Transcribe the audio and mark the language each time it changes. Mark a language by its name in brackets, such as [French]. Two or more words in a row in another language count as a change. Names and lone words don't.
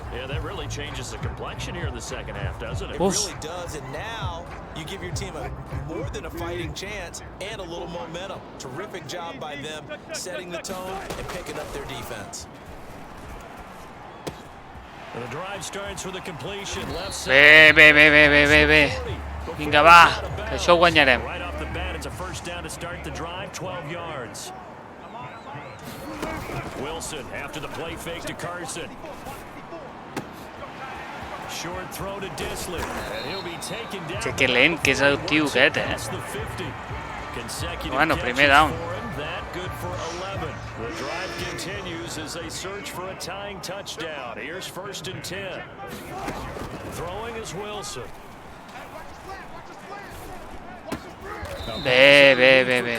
[English] Yeah, that really changes the complexion here in the second half, doesn't it? It really does, and now you give your team a more than a fighting chance and a little momentum. Terrific job by them setting the tone and picking up their defense. The drive starts with a completion. Left [Catalan] Bé. [English] side. [Catalan] Vinga, va, que això ho guanyarem. [English] Right off the bat, it's a first down to start the drive, 12 yards. Wilson after the play fake to Carson. Short throw to Disley, and he'll be taken down. [Catalan] Que lent que és el tio aquest, [English] Past the 50. Consecutive [Catalan] Bueno, [English] catches [Catalan] primer down. [English] for him. That good for 11. The drive continues as they search for a tying touchdown. Here's 1st and 10. Throwing is Wilson. [Catalan] Bé.